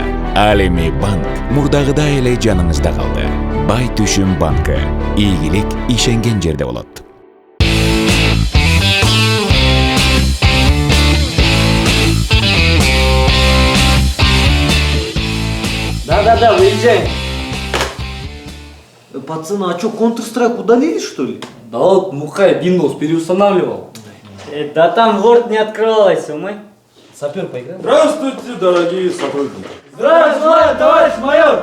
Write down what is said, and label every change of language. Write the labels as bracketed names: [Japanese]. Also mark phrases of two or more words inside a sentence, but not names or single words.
[Kyrgyz] Ал эми банк мурдагыдай эле жаныңызда калды. Бай түшүм банкы. Ийгилик ишенген жерде болот. [Russian] Да, выезжаем. Пацаны, а что, Counter-Strike удалили, что ли? Да вот, Мухай Windows переустанавливал. Да там Word не открывалась, умой. Сапер, поиграем? Здравствуйте, дорогие сотрудники. Здравия желаю, товарищ майор!